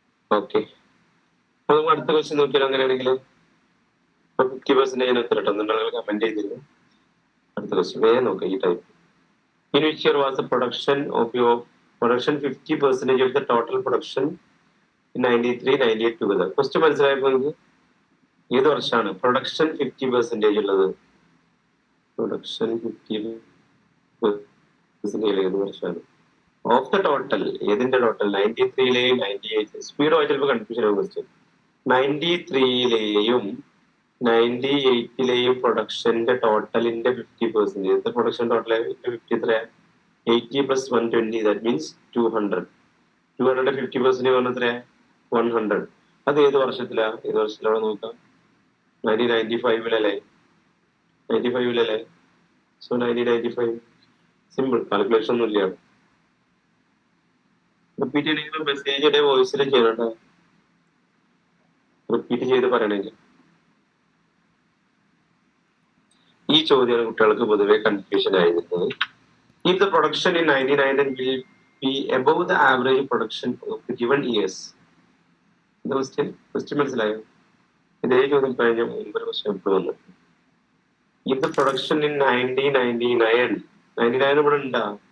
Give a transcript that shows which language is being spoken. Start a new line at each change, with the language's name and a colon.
Malayalam: Okay, അപ്പൊ നമുക്ക് അടുത്ത ക്വസ്റ്റ്യൻ നോക്കിയാൽ അങ്ങനെയാണെങ്കിൽ 50% ഞാൻ ഉത്തരം ഇട്ടുണ്ടെങ്കിൽ കമന്റ് ചെയ്തിരുന്നു. അടുത്ത ക്വസ്റ്റ്യൻ വേഗം നോക്കാം.
English: ഈ type in which year was the production of your production 50% of the total production in 93-98 together?
Malayalam: Question മനസ്സിലായപ്പോൾ നിങ്ങൾക്ക് ഏത് വർഷമാണ് പ്രൊഡക്ഷൻ 50% ഉള്ളത്? പ്രൊഡക്ഷൻ 50% ഏത് വർഷമാണ്? ഓഫ് ദ ടോട്ടൽ, ഏതിന്റെ ടോട്ടൽ? 93ലെയും 98. സ്പീഡ് വായിച്ച് ചിലപ്പോൾ കൺഫ്യൂഷൻ ആവും ക്വസ്റ്റ്യൻ. 93ലെയും 98ലെയും പ്രൊഡക്ഷന്റെ ടോട്ടലിന്റെ 50%. എത്ര പ്രൊഡക്ഷൻ ടോട്ടൽ? 50 എത്രയാ? 80 + 120,
English: that means
Malayalam: 200. 200 50% പറഞ്ഞ എത്രയാ? 100. അത് ഏത് വർഷത്തിലാ? ഏത് വർഷത്തിലാണ് നോക്കാം? 1995-ലല്ലേ? 95-ലല്ലേ? സോ 1995. സിമ്പിൾ, കാൽക്കുലേഷൻ ഒന്നും ഇല്ല. റിപ്പീറ്റ് ചെയ്യണമെങ്കിൽ മെസ്സേജ് വോയിസിൽ ചെയ്യണം കേട്ടോ. റിപ്പീറ്റ് ചെയ്ത് പറയണമെങ്കിൽ. ഈ ചോദ്യമാണ് കുട്ടികൾക്ക് പൊതുവെ കൺഫ്യൂഷൻ ആയിരുന്നത്.
English: If the production in 99 will be above the average production of the given years. The question
Malayalam: മനസ്സിലായോ? ഇതേ ചോദ്യം കഴിഞ്ഞ മുമ്പൊരു ക്വസ്റ്റ്യൻ എപ്പോഴും വന്നു.
English: If the production in 99
Malayalam: ഇവിടെ ഉണ്ടാ?